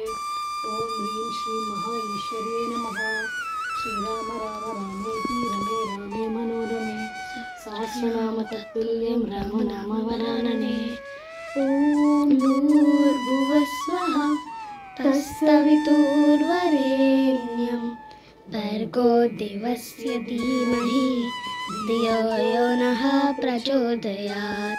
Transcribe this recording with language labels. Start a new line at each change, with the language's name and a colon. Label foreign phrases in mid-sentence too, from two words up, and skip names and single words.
Sanskrit: ఓం హ్రీం శ్రీం మహా ఈశ్వర్యే నమః. శ్రీరామ రామ రామేతి రమే రామే మనోరమే సహస్రనామ తత్తుల్యం రామనామ వరాననే. ఓం భూర్భువస్వః తత్సవితుర్వరేణ్యం भर्गो देवस्य धीमहि धियो यो नः प्रचोदयात्।